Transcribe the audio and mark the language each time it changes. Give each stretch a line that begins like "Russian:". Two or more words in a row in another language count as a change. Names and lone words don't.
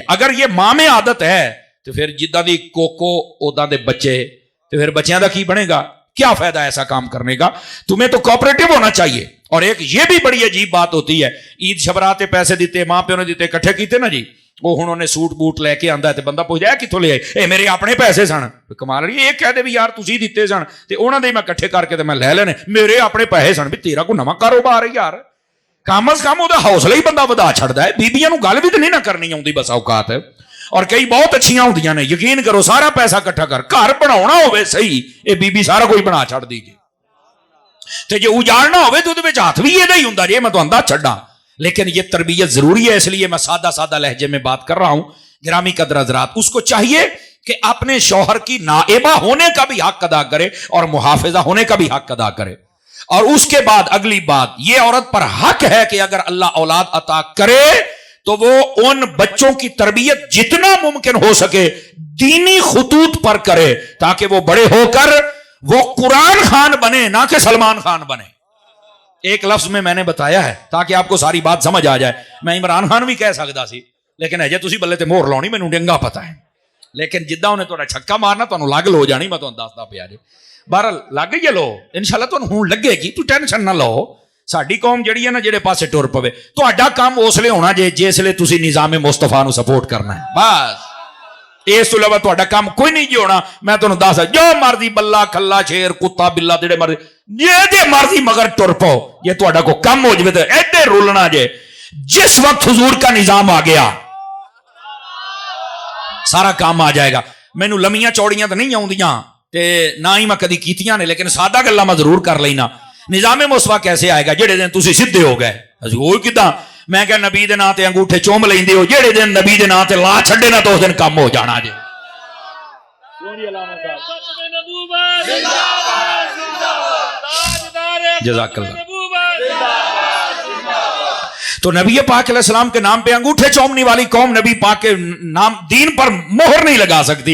Urdu: اگر یہ ماں میں عادت ہے تو پھر
Punjabi: جدہ دی کوکو اودا دے بچے, تو پھر بچیاں دا کی بنے گا؟
Urdu: کیا فائدہ ایسا کام کرنے کا؟ تمہیں تو کوآپریٹو ہونا چاہیے. اور ایک یہ بھی بڑی عجیب بات ہوتی ہے,
Punjabi: عید شبراتے پیسے دیتے, ماں پیو نے دیتے, کٹھے کیتے نا جی, وہ انہوں نے سوٹ بوٹ لے کے آندا ہے تے بندہ پوچھ جائے کتوں لے آئے, اے میرے اپنے پیسے سن. کمال رہی ہے, ایک کہہ دے بھی یار تسی دیتے سن تے انہاں دے میں کٹھے کر کے تے میں لے لینے, میرے اپنے پیسے سن. بھی تیرا کوئی نواں کاروبار ہے یار, کم از کم وہ حوصلہ ہی بندہ ودا چھڑدا ہے. بیبیاں نو گل بھی تو نہیں نہ کرنی آؤندی بس اوقات. اور کئی بہت اچھیاں ہوندیاں نے, یقین کرو سارا پیسہ کٹھا کر گھر بناونا ہوے صحیح, اے بی بی سارا کوئی بنا چھڑ دی جی. تے جے اجاڑنا ہوے تو اودے وچ ہاتھ بھی ایدا ہی ہوندا جے, میں تہانوں دس چھڈاں.
Urdu: لیکن یہ تربیت ضروری ہے, اس لیے میں سادہ سادہ لہجے میں بات کر رہا ہوں. گرامی قدر حضرات, اس کو چاہیے کہ اپنے شوہر کی نائبہ ہونے کا بھی حق ادا کرے اور محافظہ ہونے کا بھی حق ادا کرے. اور اس کے بعد اگلی بات, یہ عورت پر حق ہے کہ اگر اللہ اولاد عطا کرے تو وہ ان بچوں کی تربیت جتنا ممکن ہو سکے دینی خطوط پر کرے, تاکہ وہ بڑے ہو کر وہ قرآن خان بنے نہ کہ سلمان خان بنے. ایک لفظ میں نے بتایا ہے تاکہ آپ کو ساری بات سمجھ آ جائے.
Punjabi: میں عمران خان بھی کہہ سکتا سی, لیکن ہے جے تسی بلے تے مہر لاؤنی مینوں ڈنگا پتا ہے, لیکن جداں انہیں تہاڈا چھکا مارنا تانوں لگ ہو جانی, میں تانوں دسدا پیا جے. بہرحال لگ گئی لو, انشاءاللہ تانوں ہون لگے گی, تو ٹینشن نہ لو. ساڈی قوم جڑی ہے نا جڑے پاسے ٹر پوے, تہاڈا کام اس لیے ہونا جے جس لیے تسی نظام مصطفیٰ نو سپورٹ کرنا ہے بس. اس تو علاوہ تہاڈا کام کوئی نہیں جی ہونا. میں تانوں دس جو مرضی بلا کھلا شیر کتا بلا جڑے مرضی جے مرضی مگر ٹر پو, یہ تہاڈا کو کم ہو جائے تو ایڈے رولنا جے.
Urdu: جس وقت حضور کا نظام آ گیا سارا کام آ جائے گا.
Punjabi: مینوں لمیاں چوڑیاں تو نہیں آؤندیاں تے نہ ہی میں کدی کیتیاں نے, لیکن سادہ گلاں میں ضرور کر لینا.
Urdu: نظام مصطفیٰ کیسے آئے گا
Punjabi: جڑے دن تسی سیدھے ہو گئے. وہ کداں میں کہ نبی دے نام تے انگوٹھے چوم لیندے ہو, جڑے دن نبی دے نام تے لا چھڈے نا تو اس دن کم ہو جانا جے.
Arabic: جزاک اللہ.
Urdu: تو نبی پاک علیہ السلام کے نام پہ انگوٹھے چومنے والی قوم نبی پاک کے نام دین پر مہر نہیں لگا سکتی.